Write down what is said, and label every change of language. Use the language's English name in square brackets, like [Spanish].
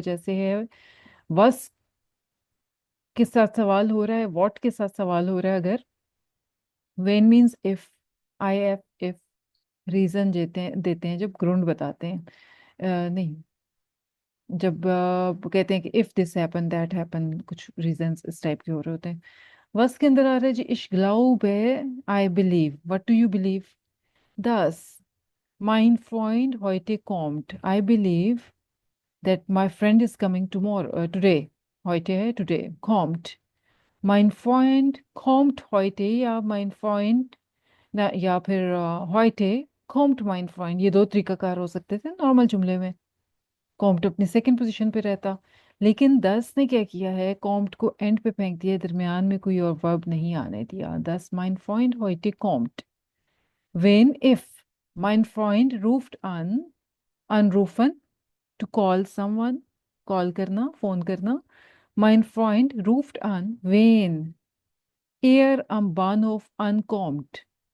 [Hindi] जैसे है वस के साथ सवाल हो रहा है, व्हाट के साथ सवाल हो रहा है, अगर when means if, I F if, reason देते हैं जब ग्रुंड बताते हैं, नहीं, जब कहते हैं कि if this happen that happen, कुछ रीजंस इस टाइप के हो रहे होते हैं। वस के अंदर आ रहा है जी, इश ग्लाउब है, I believe, what do you believe? दस, [German] Mein Freund heute kommt. [English] I believe that my friend is coming tomorrow, today. [German] Heute है today. Kommt. Mein Freund kommt heute [Hindi] या mein Freund ना या फिर [German] heute kommt mein Freund, [Hindi] ये दो तरीकाकार हो सकते थे नॉर्मल जुमले में। कॉम्प्ट अपनी सेकंड पोजीशन पे रहता, लेकिन दस ने क्या किया है, कॉम्प्ट को एंड पे फेंक दिया, दरमियान में कोई और वर्ब नहीं आने दिया। [German] दस mein Freund heute kommt. Wenn if mein Freund ruft an, anrufen, [English] to call someone, [Hindi] call करना, फोन करना। [German] Mein Freund ruft an, wenn am Bahnhof ankommt.